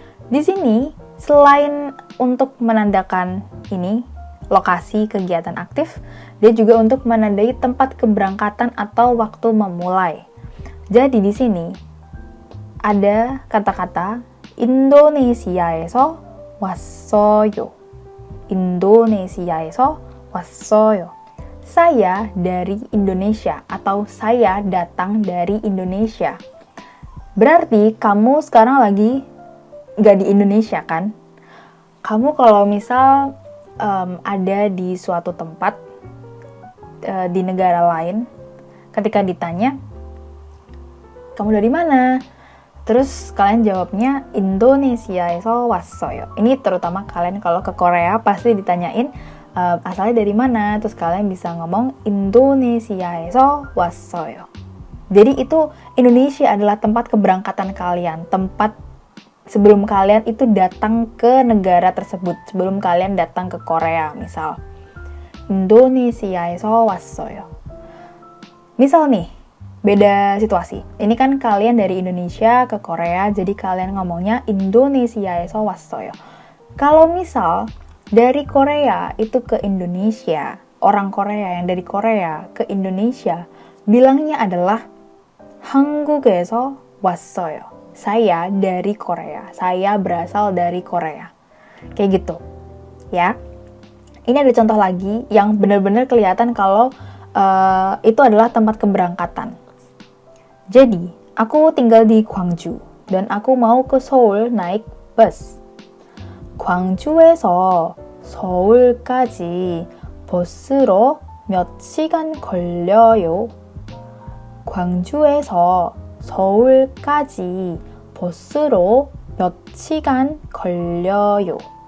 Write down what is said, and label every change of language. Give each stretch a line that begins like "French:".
Indonesian: Di sini selain untuk menandakan ini lokasi kegiatan aktif, dia juga untuk menandai tempat keberangkatan atau waktu memulai. Jadi di sini ada kata-kata
Korean: 인도네시아에서 왔어요. 인도네시아에서 왔어요.
Indonesian: Saya dari Indonesia atau saya datang dari Indonesia. Berarti kamu sekarang lagi gak di Indonesia kan? Kamu kalau misal ada di suatu tempat di negara lain, ketika ditanya, kamu dari mana? Terus kalian jawabnya
Korean: Indonesia에서 왔어요.
Indonesian: Ini terutama kalian kalau ke Korea pasti ditanyain asalnya dari mana. Terus kalian bisa ngomong
Korean: Indonesia에서 왔어요.
Indonesian: Jadi itu Indonesia adalah tempat keberangkatan kalian, tempat sebelum kalian itu datang ke negara tersebut, sebelum kalian datang ke Korea misal.
Korean: Indonesia에서 왔어요.
Indonesian: Misal nih, beda situasi. Ini kan kalian dari Indonesia ke Korea, jadi kalian ngomongnya
Korean: Indonesia에서 왔어요.
Indonesian: Kalau misal dari Korea itu ke Indonesia, orang Korea yang dari Korea ke Indonesia, bilangnya adalah
Korean: 한국에서 왔어요.
Indonesian: Saya dari Korea. Saya berasal dari Korea. Kayak gitu. Ya. Ini ada contoh lagi yang benar-benar kelihatan kalau itu adalah tempat keberangkatan. Jadi, aku tinggal di Gwangju dan aku mau ke Seoul naik bus.
Korean: 광주에서 서울까지 버스로 몇 시간 걸려요? 광주에서 서울까지 버스로 몇 시간 걸려요?